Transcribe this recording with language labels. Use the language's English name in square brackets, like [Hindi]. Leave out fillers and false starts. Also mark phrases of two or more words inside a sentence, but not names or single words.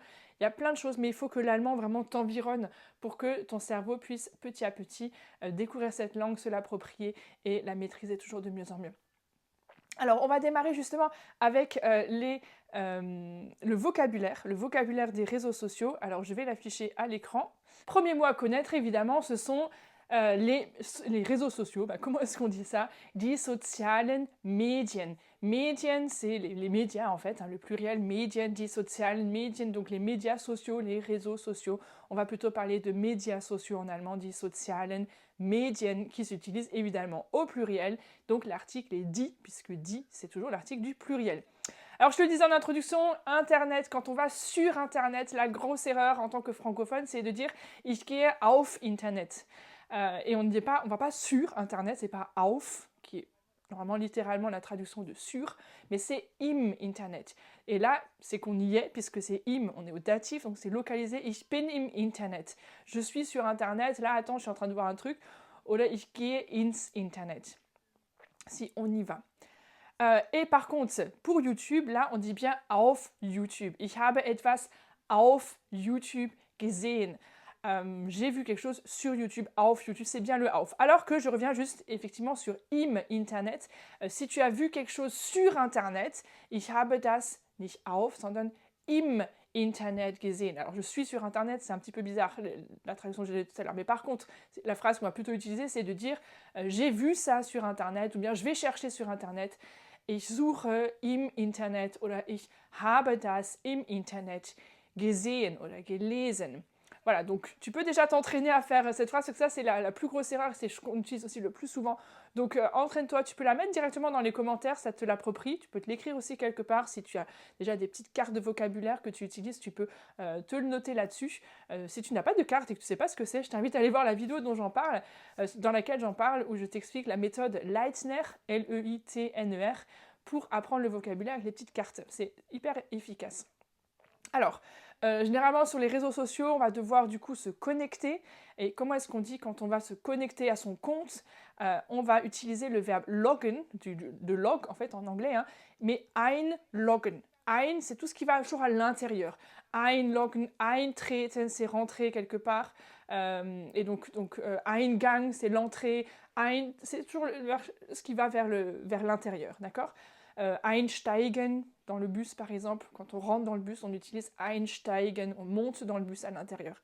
[French] Il y a plein de choses, mais il faut que l'allemand vraiment t'environne pour que ton cerveau puisse petit à petit découvrir cette langue, se l'approprier et la maîtriser toujours de mieux en mieux. Alors, on va démarrer justement avec le vocabulaire des réseaux sociaux. Alors, je vais l'afficher à l'écran. Premier mot à connaître, évidemment, ce sont les réseaux sociaux, comment est-ce qu'on dit ça? [German] Die sozialen Medien. Medien, [French] c'est les médias en fait, le pluriel Medien, [German] die sozialen Medien, [French] donc les médias sociaux, les réseaux sociaux. On va plutôt parler de médias sociaux en allemand, [German] die sozialen Medien, [French] qui s'utilise évidemment au pluriel. Donc l'article est die, puisque die, c'est toujours l'article du pluriel. Alors, je te le disais en introduction, Internet, quand on va sur Internet, la grosse erreur en tant que francophone, c'est de dire « [German] Ich gehe auf Internet ». [French] Et on ne va pas sur Internet, c'est pas « auf », qui est normalement littéralement la traduction de « sur », mais c'est « [German] im Internet ». [French] Et là, c'est qu'on y est, puisque c'est « im », on est au datif, donc c'est localisé « [German] Ich bin im Internet ». [French] Je suis sur Internet, là, attends, je suis en train de voir un truc. [German] Oder « Ich gehe ins Internet ». [French] Si on y va. Et par contre, pour YouTube, là, on dit bien [German] auf YouTube. Ich habe etwas auf YouTube gesehen. [French] J'ai vu quelque chose sur YouTube, [German] auf YouTube, [French] c'est bien le auf. Alors que je reviens juste effectivement sur [German] im Internet. [French] Si tu as vu quelque chose sur Internet, [German] ich habe das nicht auf, sondern im Internet gesehen. [French] Alors je suis sur Internet, c'est un petit peu bizarre la traduction que j'ai dit tout à l'heure, mais par contre, la phrase qu'on va plutôt utiliser, c'est de dire j'ai vu ça sur Internet, ou bien je vais chercher sur Internet. [German] Ich suche im Internet oder ich habe das im Internet gesehen oder gelesen. [French] Voilà, donc tu peux déjà t'entraîner à faire cette phrase, parce que ça c'est la plus grosse erreur, c'est ce qu'on utilise aussi le plus souvent. Donc entraîne-toi, tu peux la mettre directement dans les commentaires, ça te l'approprie, tu peux te l'écrire aussi quelque part, si tu as déjà des petites cartes de vocabulaire que tu utilises, tu peux te le noter là-dessus. Si tu n'as pas de carte et que tu ne sais pas ce que c'est, je t'invite à aller voir la vidéo dont j'en parle, dans laquelle j'en parle, où je t'explique la méthode Leitner, Leitner, pour apprendre le vocabulaire avec les petites cartes. C'est hyper efficace. Alors, généralement sur les réseaux sociaux, on va devoir du coup se connecter. Et comment est-ce qu'on dit quand on va se connecter à son compte? On va utiliser le verbe loggen, de log en fait en anglais, mais einloggen. Ein, c'est tout ce qui va toujours à l'intérieur. [German] Einloggen, eintreten, [French] c'est rentrer quelque part. Et donc Eingang, c'est l'entrée. C'est toujours ce qui va vers l'intérieur, d'accord? Einsteigen, dans le bus par exemple, quand on rentre dans le bus, on utilise einsteigen, on monte dans le bus à l'intérieur.